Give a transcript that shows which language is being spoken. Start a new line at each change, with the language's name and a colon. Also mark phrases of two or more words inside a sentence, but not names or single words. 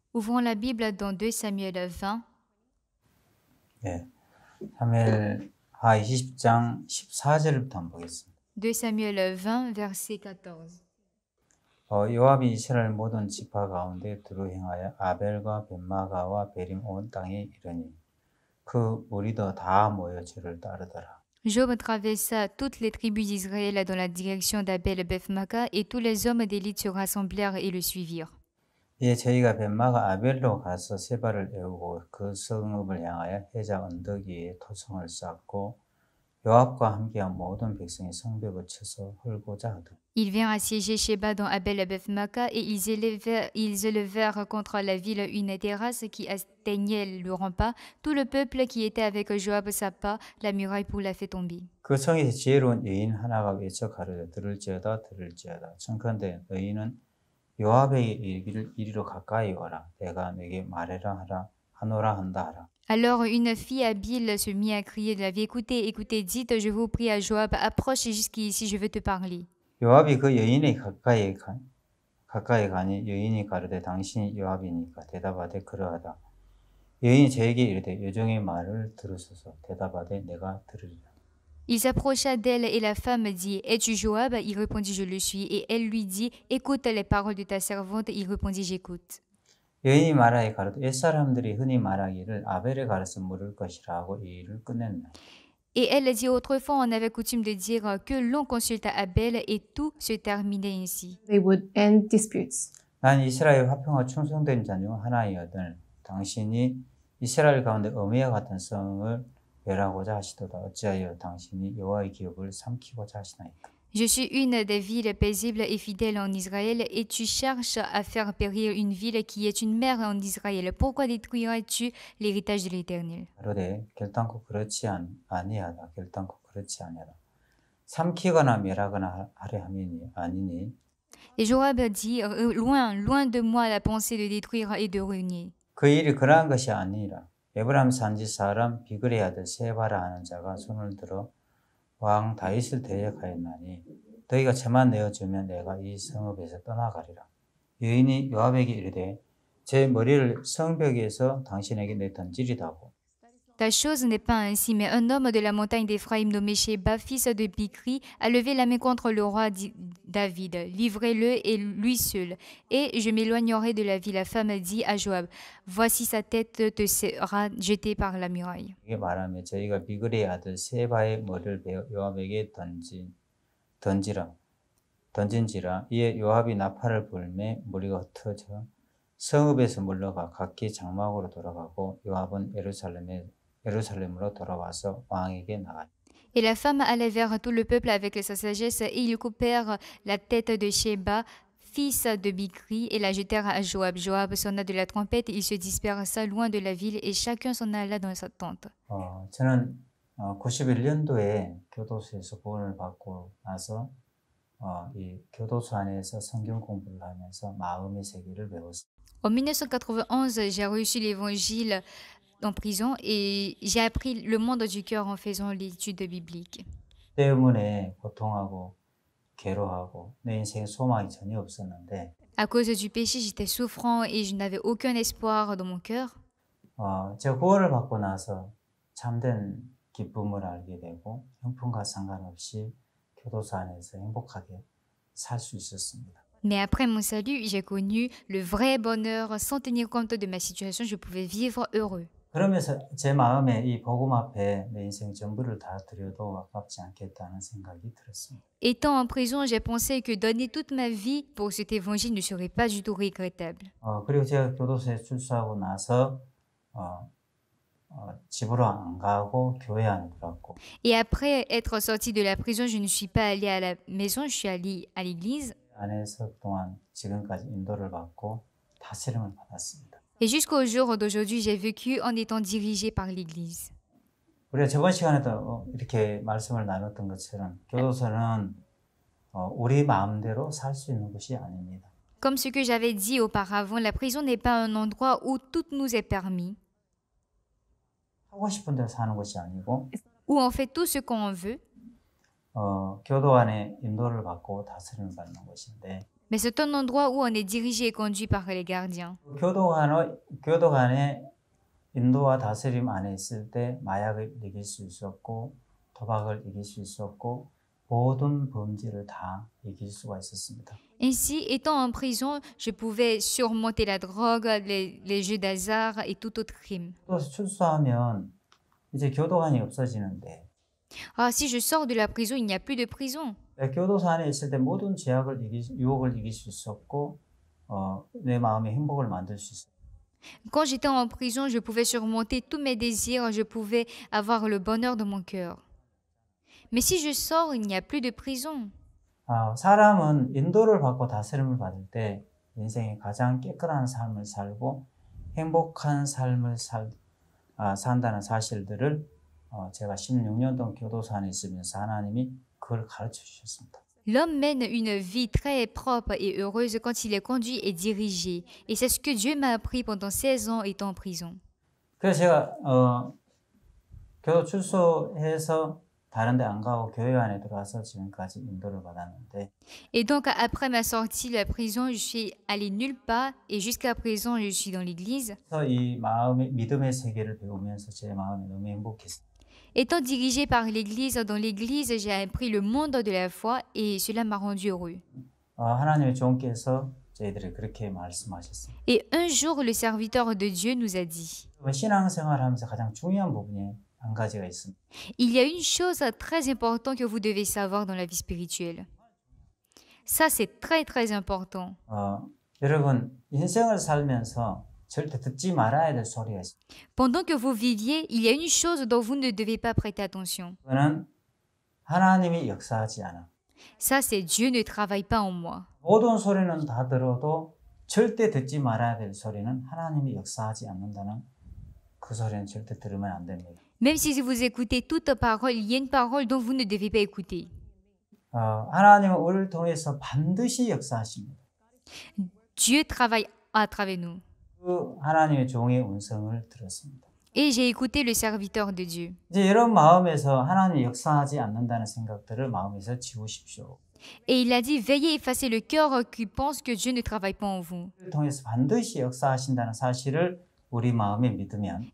French: Ouvrons la Bible dans 2 Samuel 20.
Korean: 네. 사무엘하 20장 14절부터 한번 보겠습니다.
French: 2 Samuel 20, verset 14.
Korean: 요압이 이스라엘 모든 지파 가운데 두루 행하여 아벨과 벳마가와 베림 온 땅에 이르니 그 무리도 다 모여 저를 따르더라.
French: Job traversa toutes les tribus d'Israël dans la direction d'Abel Beth-Maca et tous les hommes d'élite se rassemblèrent et le suivirent.
Korean: 이에 저희가 벳마가 아벨로 가서 세바를 에우고 그 성읍을 향하여 해자 언덕 위에 토성을 쌓고 요압과 함께한 모든 백성이 성벽을 쳐서 헐고자 하더라.
French: Ils vinrent assiéger Sheba dans Abel Beth-Maca et ils élevèrent contre la ville une terrasse qui atteignait le rempart. Tout le peuple qui était avec Joab sapa la muraille pour la faire tomber.
Korean: 그 성에서 지혜로운 여인 하나가 외쳐 가로되 들을지어다 들을지어다 청컨대 너희는 요압에게 이리로 가까이 와라 내가 내게 말해라 하노라 한다 하라.
French: Alors une fille habile se mit à crier de la vie. Écoutez, écoutez, dites, je vous prie à Joab, approche jusqu'ici, je veux te parler.
Korean: 요압이 그 여인의 가까이 가니 여인이 가로되 당신이 요압이니까 대답하되 그러하다. 여인이 저에게 이르되 여종의 말을 들으소서 대답하되 내가 들으리라.
French: Il s'approcha d'elle et la femme dit, es-tu Joab? Il répondit, je le suis. Et elle lui dit, écoute les paroles de ta servante. Il répondit, j'écoute.
Korean: 여인이 말하여 가로되 옛사람들이 흔히 말하기를 아벨에 가르쳐 물을 것이라 하고 이 일을 끝냈나.
French: Et elle dit, autrefois on avait coutume de dire que l'on consulta Abel et tout se terminait ainsi.
English: They would end disputes.
Korean: 난 이스라엘 화평과 충성된 자 중 하나이거늘 당신이 이스라엘 가운데 어미와 같은 성을 멸하고자 하시도다. 어찌하여 당신이 여호와의 기업을 삼키고자 하시나이까.
French: Je suis une des villes paisibles et fidèles en Israël, et tu cherches à faire périr une ville qui est une mère en Israël. Pourquoi détruirais-tu l'héritage de l'Éternel?
Korean: 그러되 결단코 그렇지 아니하다. 결단코 그렇지 아니하다. 삼키거나 멸하거나 하려 함이니 아니니.
French: Et Joab dit, loin de moi la pensée de détruire et de ruiner.
Korean: 그 일이 그러한 것이 아니라 에브라임 산지 사람 비그레의 아들 세바라 하는 자가 손을 들어 왕 다윗을 대적하였나니 너희가 저만 내어주면 내가 이 성읍에서 떠나가리라. 여인이 요압에게 이르되 제 머리를 성벽에서 당신에게 내던지리다고.
French: Ta chose n'est pas ainsi, mais un homme de la montagne d'Éphraïm nommé Sheba, fils de Bichri, a levé la main contre le roi David. Livrez-le et lui seul, et je m'éloignerai de la ville. La femme dit à Joab, voici sa tête te sera jetée par la muraille.
Korean: 이게 말하면 저희가 비그레의 아들 세바의 머리를 요압에게 던진지라 이에 요압이 나팔을 불매 무리가 흩어져 성읍에서 물러가 각기 장막으로 돌아가고 요압은 예루살렘으로 돌아와서 왕에게 나갔다.
French: Et la femme alla vers tout le peuple avec sa sagesse, et ils coupèrent la tête de Sheba, fils de Bichri, et la jetèrent à Joab. Joab sonna de la trompette, il se dispersa loin de la ville, et chacun s'en alla dans sa tente.
Korean: 저는 91년도에 교도소에서 구원을 받고 나서 이 교도소 안에서 성경 공부를 하면서 마음의 세계를 배웠습니다.
French: En 1991, j'ai reçu l'évangile en prison et j'ai appris le monde du cœur en faisant l'étude biblique.
Korean: 때문에 고통하고 괴로워하고 내 인생에 소망이 전혀 없었는데
French: À cause du péché, j'étais souffrant et je n'avais aucun espoir dans mon cœur.
Korean: 제가 구원을 받고 나서 참된 기쁨을 알게 되고 형편과 상관없이 교도소 안에서 행복하게 살 수 있었습니다.
French: Mais après mon salut, j'ai connu le vrai bonheur. Sans tenir compte de ma situation, je pouvais vivre heureux.
Korean: 그러면서 제 마음에 이 복음 앞에 내 인생 전부를 다 드려도 아깝지 않겠다는 생각이 들었습니다.
French: Étant en prison, j'ai pensé que donner toute ma vie pour cet évangile ne serait pas du tout regrettable.
Korean: 그리고 제가 교도소에 출소하고 나서 집으로 안 가고 교회 안에 들어갔고
French: Et après être sorti de la prison, je ne suis pas allé à la maison, je suis allé à l'église.
Korean: 안에서 그동안 지금까지 인도를 받고 다스림을 받았습니다.
French: Et jusqu'au jour d'aujourd'hui, j'ai vécu en étant dirigé par l'église.
Korean: 우리가 저번 시간에도 이렇게 말씀을 나눴던 것처럼 교도소는 우리 마음대로 살 수 있는 곳이 아닙니다.
French: Comme ce que j'avais dit auparavant, la prison n'est pas un endroit où tout nous est permis,
Korean: 하고 싶은 대로 사는 것이 아니고
French: où on fait tout ce qu'on veut,
Korean: 교도 안에 인도를 받고 다스림을 받는 곳인데
French: mais c'est un endroit où on est dirigé et conduit par les gardiens.
Korean: 교도관의 인도와 다스림 안에 있을 때 마약을 이길 수 있었고 도박을 이길 수 있었고 모든 범죄를 다 이길 수가 있었습니다.
French: Ainsi, étant en prison, je pouvais surmonter la drogue, les jeux d'hasard et tout autre crime.
Korean: 또 출소하면 이제 교도관이 없어지는데
French: Ah, si je sors de la prison, il n'y a plus de prison.
Korean: 교도소 안에 있을 때 모든 유혹을 이길 수 있었고 내 마음의 행복을 만들 수 있었고
French: Quand j'étais en prison, je pouvais surmonter tous mes désirs, je pouvais avoir le bonheur de mon cœur. Mais si je sors, il n'y a plus de prison.
Korean: 사람은 인도를 받고 다스림을 받을 때 인생의 가장 깨끗한 삶을 살고 행복한 삶을 산다는 사실들을 제가 16년 동안 교도소 안에 있으면서 하나님이 그걸 가르쳐 주셨습니다.
French: L'homme mène une vie très propre et heureuse quand il est conduit et dirigé. Et c'est ce que Dieu m'a appris pendant 16 ans étant en prison.
Korean: 그래서 제가 교도 출소해서 다른 데 안 가고 교회 안에 들어와서 지금까지 인도를 받았는데
French: Et donc, après ma sortie de la prison, je suis allé nulle part et jusqu'à présent, je suis dans l'église.
Korean: 그래서 이 마음의 믿음의 세계를 배우면서 제 마음이 너무 행복했어요.
French: Étant dirigé par l'église, dans l'église, j'ai appris le monde de la foi et cela m'a rendu heureux.
Korean: 하나님의 종께서 저희들이 그렇게 말씀하셨어요.
French: Et un jour, le serviteur de Dieu nous a dit,
Korean: 신앙생활하면서 가장 중요한 부분이 한 가지가 있습니다.
French: il y a une chose très importante que vous devez savoir dans la vie spirituelle. Ça, c'est très, très important.
Korean: 여러분, 인생을 살면서 절대 듣지 말아야 될 소리가 있습니다.
French: Pendant que vous viviez, il y a une chose dont vous ne devez pas prêter attention.
Korean: 그거는 하나님이 역사하지 않아.
French: Ça, c'est Dieu ne travaille pas en moi.
Korean: 모든 소리는 다 들어도 절대 듣지 말아야 될 소리는 하나님이 역사하지 않는다는 그 소리는 절대 들으면 안 됩니다.
French: Même si vous écoutez toute parole, il y a une parole dont vous ne devez pas écouter.
Korean: 하나님은 우리를 통해서 반드시 역사하십니다.
French: Dieu travaille à travers nous.
Korean: 그 하나님의 종의 음성을 들었습니다.
French: Et j'ai écouté le serviteur de Dieu.
Korean: 이제 이런 마음에서 하나님이 역사하지 않는다는 생각들을 마음에서 지우십시오.
French: Et il a dit, veillez effacer le cœur qui pense que Dieu ne travaille pas en vous.
Korean: 우리를 통해서 반드시 역사하신다는 사실을 우리 마음에 믿으면